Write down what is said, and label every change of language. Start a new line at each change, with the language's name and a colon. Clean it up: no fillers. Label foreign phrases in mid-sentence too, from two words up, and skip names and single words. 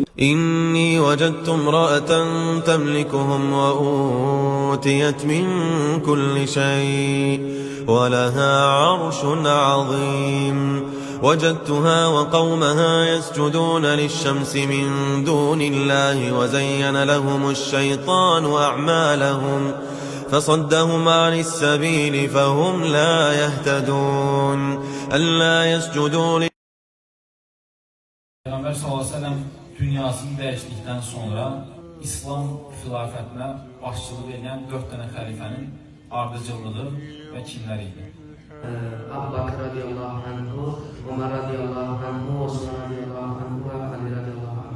Arabic: إني وجدت امرأة تملكهم وأوتيت من كل شيء ولها عرش عظيم وجدتها وقومها يسجدون للشمس من دون الله وزين لهم الشيطان أعمالهم فصدهم عن السبيل فهم لا يهتدون ألا يسجدوا
Azerbaijani: Peyğəmbər s.ə.v dünyasını dəyişdikdən sonra İslam xilafətinə başçılıq edən 4 dənə xəlifənin ardıcıllığı və kimlər idi? Əbu Bakr
Arabic: رضي الله عنه,
Azerbaijani: Ömər
Arabic: رضي الله عنه,
Azerbaijani: Osman
Arabic: رضي الله عنه
Azerbaijani: və Ali
Arabic: رضي الله عنه.